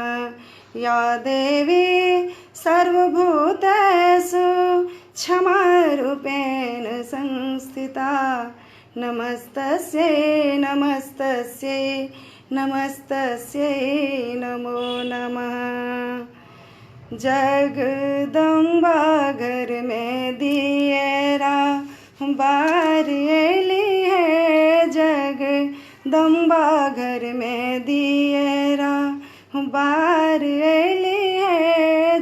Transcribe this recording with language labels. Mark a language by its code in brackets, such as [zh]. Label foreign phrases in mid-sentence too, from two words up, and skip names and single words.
[sa] या देवी सर्वभूतेषु क्षमारूपेण संस्थिता नमस्तस्यै नमस्तस्यै नमस्तस्यै नमो नमः। [bho] जगदम्बा घर में दियरा बार एली है। जगदम्बा घर में दियरा बार एली है।